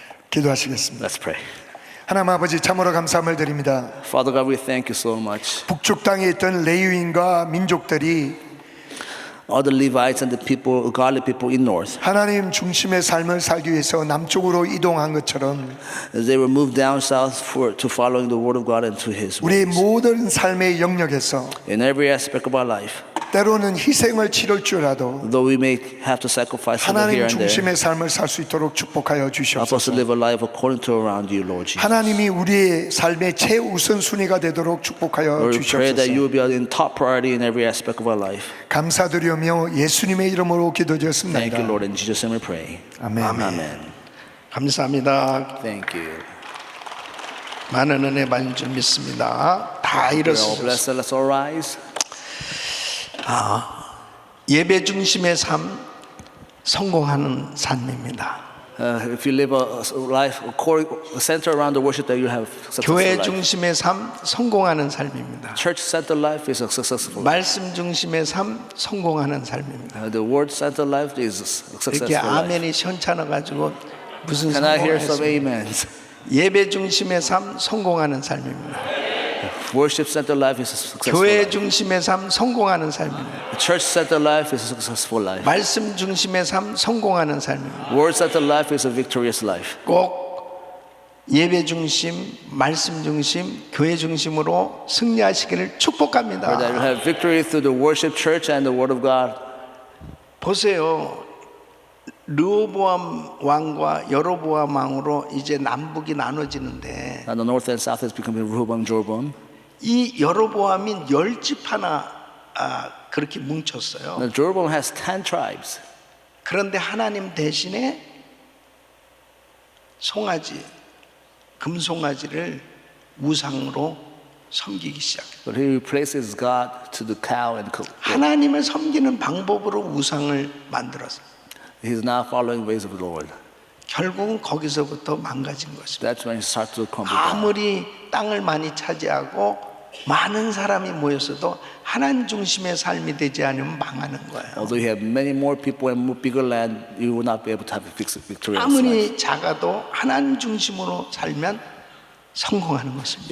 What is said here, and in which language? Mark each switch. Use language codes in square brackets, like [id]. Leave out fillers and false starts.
[ko] 기도하시겠습니다. [en] Let's pray. [ko] 하나님 아버지 참으로 감사함을 드립니다. [en] Father God, we thank you so much. [ko] 북쪽 땅에 있던 레위인과 민족들이 [en] All the Levites and the people, godly people in north, [ko] 하나님 중심의 삶을 살기 위해서 남쪽으로 이동한 것처럼 [en] as they were moved down south to following the Word of God and to His [ko] 우리의 [en] ways. [ko] 모든 삶의 영역에서 [en] In every aspect of our life, [ko] 때로는 희생을 치를지라도 [en] though we may have to sacrifice a little [ko] 하나님 [en] here and there, [ko] 중심의 삶을 살 수 있도록 축복하여 [en] help us to [ko] 주시옵소서. [en] live a life according to around you, Lord Jesus. [ko] 하나님이 우리의 삶의 최우선순위가 되도록 축복하여 [en] Lord, we pray that [ko] 주시옵소서. [en] you will be in top priority in every aspect of our life. [ko] 감사드리며 예수님의 이름으로 [en] Thank [ko] 기도드렸습니다. [en] you, Lord. In Jesus' name we pray. [ko] 아멘. [en] Amen. [ko] 감사합니다. [en] Thank you. [ko] 많은 은혜 받은 줄 믿습니다. 다 [en] You're all [ko] 일어서서 [en] blessed. Let's all rise. [ko] 예배 중심의 삶, 성공하는 삶입니다. [en] If you live a life centered around the worship, that you have successful [ko] 교회 [en] life. [ko] 중심의 삶, 성공하는 삶입니다. [en] Church-centered life is a successful life. [ko] 말씀 중심의 삶, 성공하는 삶입니다. [en] The word-centered life is a successful [ko] 이렇게 [en] life. [ko] 아멘이 시원찮아가지고 무슨 [en] Can I hear [ko] 성공을 [en] some [ko] 했습니까? [en] amens? [ko] 예배 중심의 삶, 성공하는 삶입니다. [en] Worship-centered life is a successful [ko] 교회 [en] life. [ko] 중심의 삶, 성공하는 삶입니다. [en] Church-centered life is a successful life. [ko] 말씀 중심의 삶, 성공하는 삶입니다. [en] Word-centered life is a victorious life. [ko] 꼭 예배 중심, 말씀 중심, 교회 중심으로 승리하시기를 [en] That [ko] 축복합니다. [en] you have victory through the worship church and the word of God. [ko] 보세요. 르호보암 왕과 여로보암 왕으로 이제 남북이 나눠지는데 [en] And the north and south is becoming Rehoboam, Jeroboam. [ko] 이 여로보암이 10집 하나 그렇게 뭉쳤어요. [en] Now, Jeroboam has 10 tribes. [ko] 그런데 하나님 대신에 송아지, 금송아지를 우상으로 섬기기 시작해요. [en] But he replaces God to the cow and goat. [ko] 하나님을 섬기는 방법으로 우상을 만들었어요. [en] He's now following ways of the Lord. [ko] 결국은 거기서부터 망가진 것입니다. [en] That's when he starts to crumble down. [ko] 아무리 땅을 많이 차지하고 많은 사람이 모였어도 하나님 중심의 삶이 되지 않으면 망하는 거예요. [en] Although you have many more people and more bigger land, you will not be able to have a victorious life. [ko] 아무리 작아도 하나님 중심으로 살면 성공하는 것입니다.